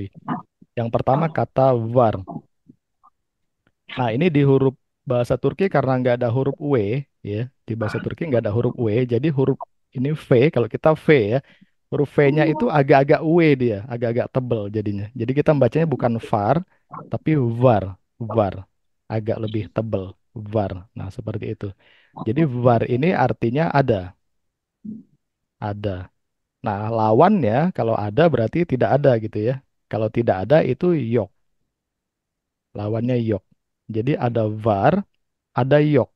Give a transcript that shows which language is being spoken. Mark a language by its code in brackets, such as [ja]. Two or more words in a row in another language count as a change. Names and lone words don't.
[id] Yang pertama kata var. Nah ini di huruf bahasa Turki karena nggak ada huruf W ya. Di bahasa Turki nggak ada huruf W. Jadi huruf ini V. Kalau kita V ya. Huruf V-nya itu agak-agak W dia. Agak-agak tebel jadinya. Jadi kita membacanya bukan var. Tapi var. Var. Agak lebih tebel. Var. Nah seperti itu. Jadi var ini artinya ada. Ada. Nah lawannya kalau ada berarti tidak ada gitu ya. Kalau tidak ada itu yok. Lawannya yok. Jadi ada var, ada yok.